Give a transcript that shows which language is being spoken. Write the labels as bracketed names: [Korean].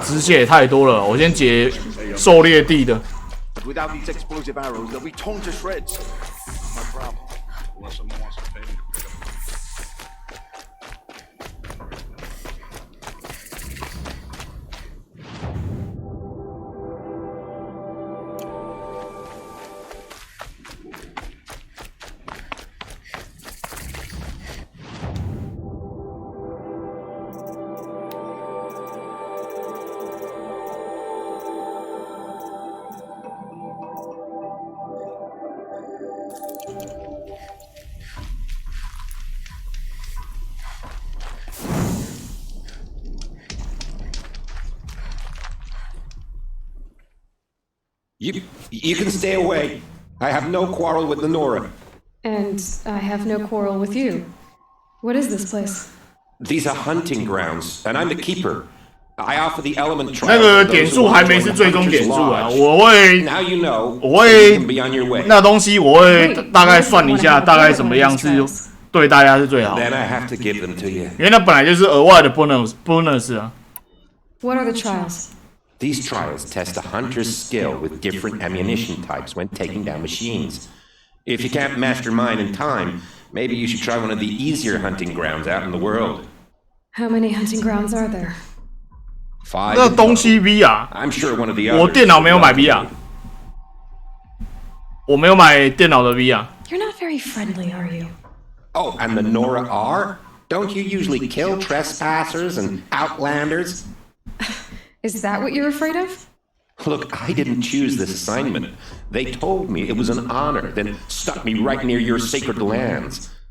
[Chinese] 支线也太多了，我先解狩猎地的。 [English] Without these explosive arrows, they'll be torn to shreds. No problem. Unless someone wants to pay me to pick up. You can stay away. I have no quarrel with the Nora. And I have no quarrel with you. What is this place? These are hunting grounds, and I'm the keeper. I offer the element trial. [Chinese] 那个点数还没是最终点数啊，我会 [English] Now you know. [Chinese] 我会 [English] You can be on your way. [Chinese] 那东西我会大概算一下，大概怎么样是对大家是最好的。 [English] Then I have to give them to you. [Chinese] 因为那本来就是额外的 bonus 啊。 [English] What are the trials? These trials test a hunter's skill with different ammunition types when taking down machines. If you can't master mine in time, maybe you should try one of the easier hunting grounds out in the world. How many hunting grounds are there? 5. [Chinese] 那东西 VR， [English] I'm sure one of the others. [Chinese] 我电脑没有买 VR， 我没有买电脑的 VR。 [English] You're not very friendly, are you? Oh, and the Nora are? Don't you usually kill trespassers and outlanders? Is that what you're afraid of? Look, I didn't choose this assignment. They told me it was an honor, then stuck me right near your sacred lands.